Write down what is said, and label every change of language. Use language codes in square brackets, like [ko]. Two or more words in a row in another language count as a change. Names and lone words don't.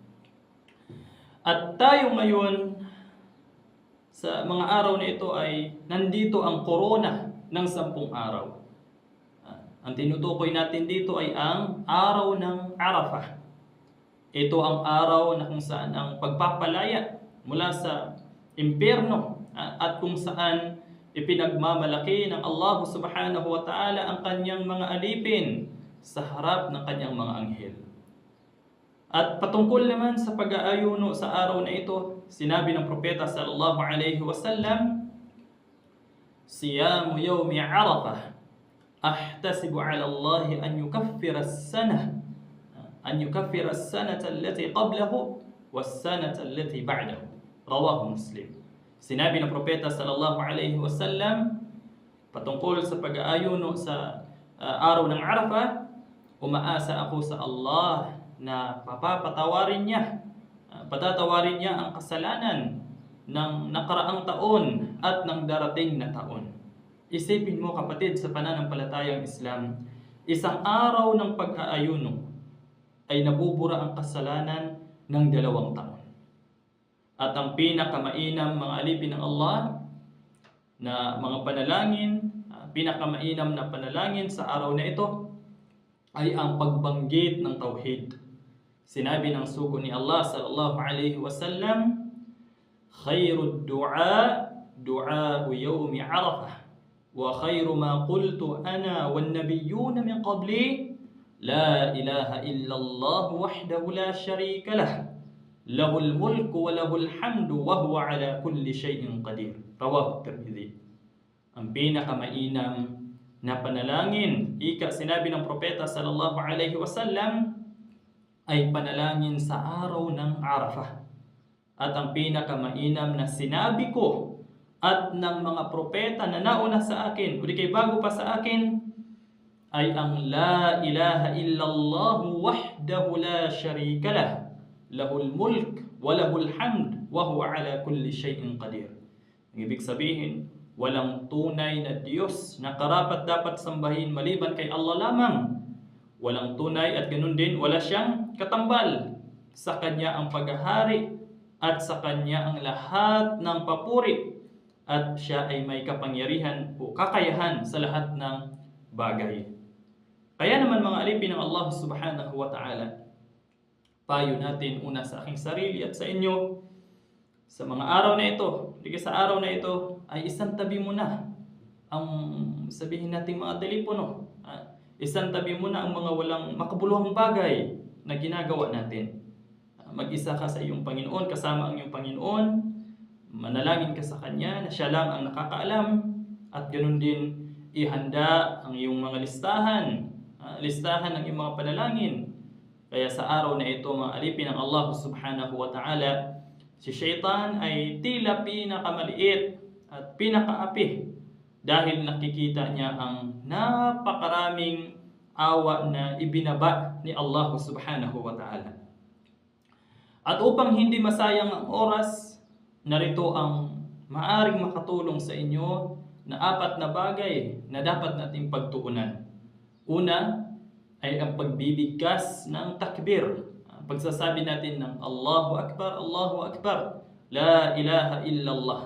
[tl] At tayo ngayon, sa mga araw na ito ay nandito ang korona ng 10 araw. Ang tinutukoy natin dito ay ang araw ng Arafah. Ito ang araw na kung saan ang pagpapalaya mula sa impyerno at kung saan ipinagmamalaki ng Allah [ar] سبحانه وتعالى [tl] ang kanyang mga alipin sa harap ng kanyang mga anghel. At patungkol naman sa pag-aayuno sa araw na ito, sinabi ng propeta [ar] صلى الله عليه وسلم, صيام يوم عرفة أحتسب على الله أن يكفر السنة التي قبله والسنة التي بعده. رواه مسلم. [tl] Sinabi ng propeta [ar] صلى الله عليه وسلم [tl] patungkol sa pag-aayuno sa araw ng Arafah, umaasa ako sa Allah na patatawarin niya ang kasalanan ng nakaraang taon at ng darating na taon. Isipin mo kapatid, sa pananampalatayang Islam, isang araw ng pag-aayuno ay nabubura ang kasalanan ng 2 taon. At ang pinakamainam mga alipin ng Allah na mga panalangin, pinakamainam na panalangin sa araw na ito ay ang pagbanggit ng tauhid. Sinabi ng sugo ni Allah [ar] صلى الله عليه وسلم خير الدعاء دعاء يوم عرفة وخير ما قلت أنا والنبيون من قبلي لا إله إلا الله وحده لا شريك له له الملك وله الحمد وهو على كل شيء قدير. رواه الترمذي. [tl] Ang pinakamainam na panalangin, ika sinabi ng propeta [ar] صلى الله عليه وسلم, [tl] ay panalangin sa araw ng Arafah. At ang pinakamainam na sinabi ko at ng mga propeta na nauna sa akin, o di kay bago pa sa akin, ay ang [ar] لا إله إلا الله وحده لا شريك له له الملك وله الحمد وهو على كل شيء قدير. [tl] Ang ibig sabihin, walang tunay na Diyos na karapat dapat sambahin maliban kay Allah lamang. Walang tunay at ganun din wala siyang katambal. Sa Kanya ang paghahari at sa Kanya ang lahat ng papuri. At siya ay may kapangyarihan o kakayahan sa lahat ng bagay. Kaya naman mga alipin ng Allah [ar] سبحانه وتعالى, [tl] payo natin una sa aking sarili at sa inyo, sa mga araw na ito, hindi sa araw na ito, ay isang tabi mo na ang sabihin natin mga telepono. Isang tabi mo na ang mga walang makabuluhang bagay na ginagawa natin. Mag-isa ka sa iyong Panginoon, kasama ang iyong Panginoon, manalangin ka sa Kanya na Siya lang ang nakakaalam, at ganun din ihanda ang iyong mga listahan ng iyong mga panalangin. Kaya sa araw na ito mga alipin ng Allah [ar] سبحانه وتعالى, [tl] si Shaitan ay tila pinakamaliit at pinakaapi dahil nakikita niya ang napakaraming awa na ibinaba ni Allah [ar] سبحانه وتعالى. [tl] At upang hindi masayang ang oras, narito ang maaring makatulong sa inyo na 4 na bagay na dapat nating pagtuunan. Una ay ang pagbibigkas ng takbir. Pagsasabi natin ng [ar] الله أكبر، لا إله إلا الله.